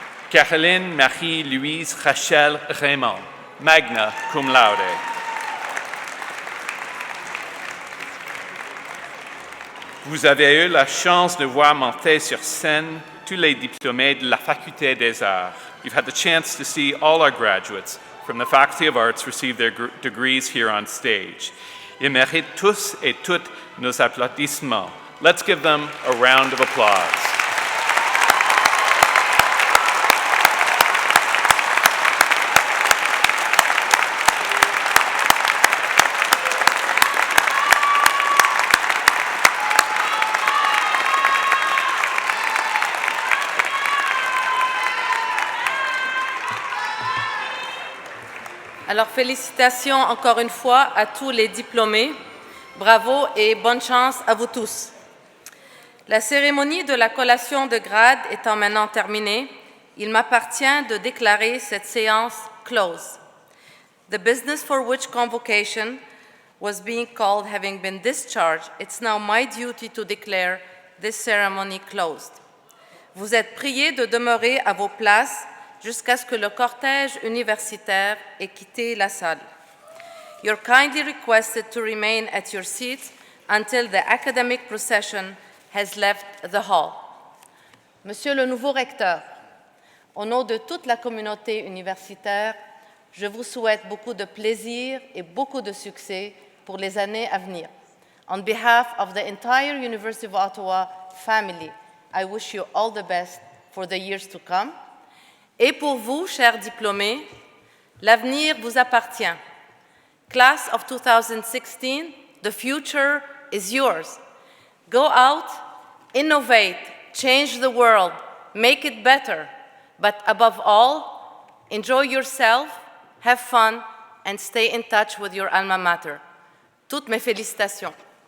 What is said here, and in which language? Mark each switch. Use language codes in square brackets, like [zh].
[fr] Caroline Marie-Louise Rachel Raymond, magna cum laude. Vous avez eu la chance de voir monter sur scène tous les diplômés de la Faculté des Arts. [en] You've had the chance to see all our graduates from the Faculty of Arts receive their degrees here on stage. [fr] Ils méritent tous et toutes nos applaudissements. [en] Let's give them a round of applause. [fr] Alors, félicitations encore une fois à tous les diplômés. Bravo et bonne chance à vous tous. La cérémonie de la collation de grade étant maintenant terminée, il m'appartient de déclarer cette séance close. [en] The business for which convocation was being called having been discharged, it's now my duty to declare this ceremony closed. [fr] Vous êtes priés de demeurer à vos places jusqu'à ce que le cortège universitaire ait quitté la salle. [en] You're kindly requested to remain at your seats until the academic procession has left the hall. [fr] Monsieur le nouveau recteur, au nom de toute la communauté universitaire, je vous souhaite beaucoup de plaisir et beaucoup de succès pour les années à venir. [en] On behalf of the entire University of Ottawa family, I wish you all the best for the years to come. [fr] Et pour vous, chers diplômés, l'avenir vous appartient. [en] Class of 2016, the future is yours. Go out, innovate, change the world, make it better. But above all, enjoy yourself, have fun, and stay in touch with your alma mater. [fr] Toutes mes félicitations.